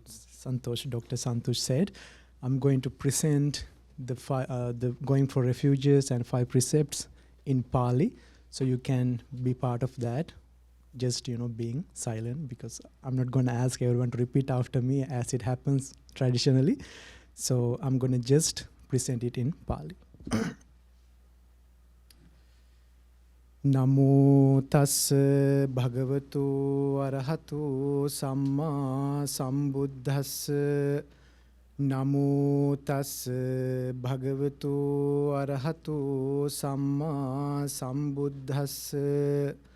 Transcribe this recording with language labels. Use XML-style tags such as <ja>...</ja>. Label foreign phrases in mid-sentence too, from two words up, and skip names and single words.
<en>Santosh said, I'm going to present the Going for Refuges and 5 precepts in Pali, so you can be part of that. Just being silent, because I'm not going to ask everyone to repeat after me as it happens traditionally. So I'm going to just present it in Pali.</en> <pi>Namo tassa bhagavato arahato samma sambuddhassa. Namo tassa bhagavato arahato samma sambuddhassa.</pi>